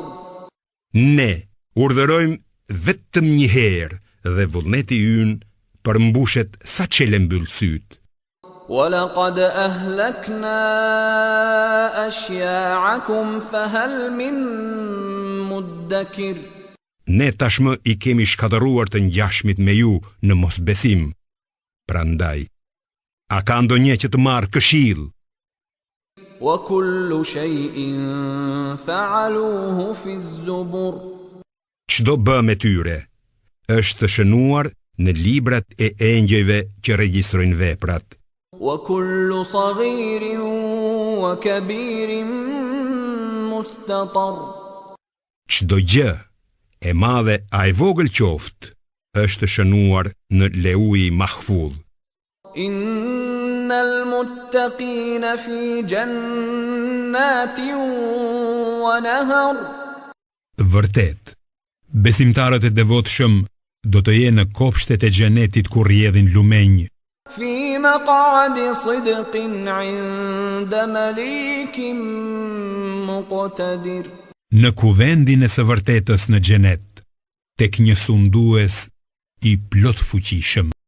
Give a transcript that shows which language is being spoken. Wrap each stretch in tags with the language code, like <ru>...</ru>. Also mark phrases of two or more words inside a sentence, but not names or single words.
<sq>Ne urdhërojmë vetëm një herë dhe vullneti ynë përmbushet sa çelë mbyll syt.</sq> <ar>ولقد أهلكنا أشياعكم فهل من مدكر</ar> <sq>Ne tashmë I kemi shkatëruar të ngjashmit me ju në mosbesim. Prandaj, a ka ndonjë që të marrë këshill?</sq> <ar>وكل شيء فعلوه في الزبر</ar> <sq>Çdo bë me tyre është shënuar në librat e engjëjve që regjistrojnë veprat.</sq> <ar>وكل صغير وكبير مستطر</ar> <sq>çdo gjë, e madhe a e vogël qoftë, është shënuar në Leuhi Mahfudh.</sq> <ar>إن المتقين في جنات ونهر.</ar> <sq>Vërtet, besimtarët e devotshëm do të jenë në kopshtet e xhenetit ku rrjedhin lumenj.</sq> <ar>في مقعد صدق عند مليك مقتدر.</ar> <sq>Në kuvendin e së vërtetës në xhenet, tek një sundues i plot fuqishëm.</sq>